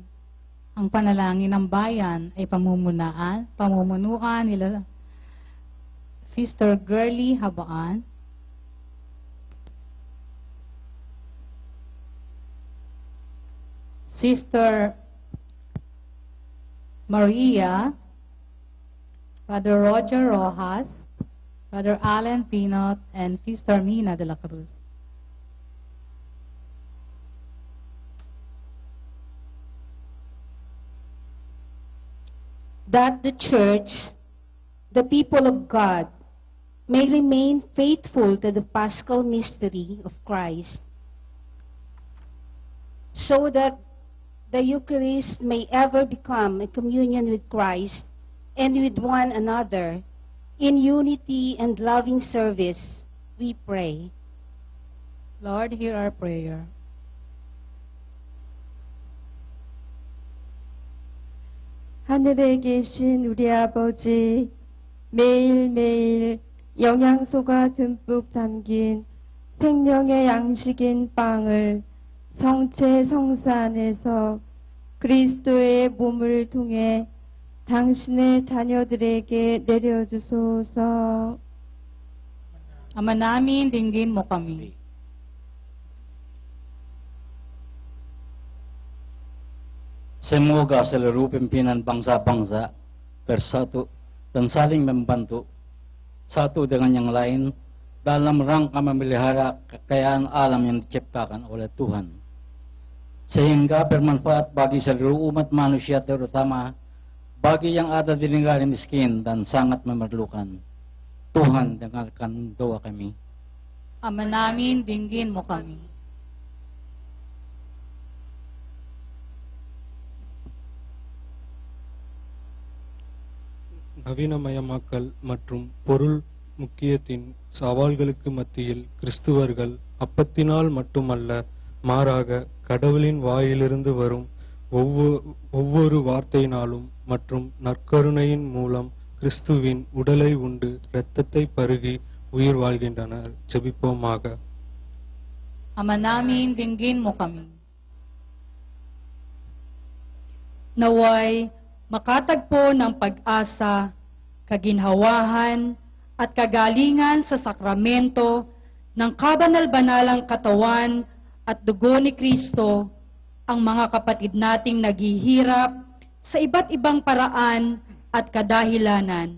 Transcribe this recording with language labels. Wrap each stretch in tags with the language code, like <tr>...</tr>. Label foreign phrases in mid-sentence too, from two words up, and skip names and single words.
<tl>Ang panalangin ng bayan ay pamumunuan nila Sister Girly Habaan, Sister Maria, Brother Roger Rojas, Brother Alan Pinot, and Sister Mina de la Cruz.</tl> <en>That the church, the people of God, may remain faithful to the paschal mystery of Christ, so that the Eucharist may ever become a communion with Christ and with one another in unity and loving service, we pray. Lord, hear our prayer.</en> <ko>하늘에 계신 우리 아버지, 매일매일 영양소가 듬뿍 담긴 생명의 양식인 빵을 성체 성사 안에서 그리스도의 몸을 통해 당신의 자녀들에게 내려주소서.</ko> <tl>Ama namin, dinggin mo kami.</tl> <id>Semoga seluruh pimpinan bangsa-bangsa bersatu dan saling membantu satu dengan yang lain dalam rangka memelihara kekayaan alam yang diciptakan oleh Tuhan, sehingga bermanfaat bagi seluruh umat manusia, terutama bagi yang ada di negara miskin dan sangat memerlukan. Tuhan, dengarkan doa kami.</id> <tl>Ama namin, dinggin mo kami.</tl> <ta>நவீனமயமாக்கல் மற்றும் பொருள் முக்கியத்தின் சவால்களுக்கு மத்தியில் கிறிஸ்துவர்கள் அப்பத்தினால் மட்டுமல்ல, மாறாக கடவுளின் வாயிலிருந்து வரும் ஒவ்வொரு வார்த்தையினாலும் மற்றும் நற்கருணையின் மூலம் கிறிஸ்துவின் உடலை உண்டு இரத்தத்தை பருகி உயிர் வாழ்கின்றனர். ஜெபிப்போமாக.</ta> <tl>Ama namin, dinggin mo kami. Naway makatagpo ng pag-asa, kaginhawahan at kagalingan sa sakramento ng kabanal-banalang katawan at dugo ni Kristo ang mga kapatid nating naghihirap sa iba't ibang paraan at kadahilanan.</tl>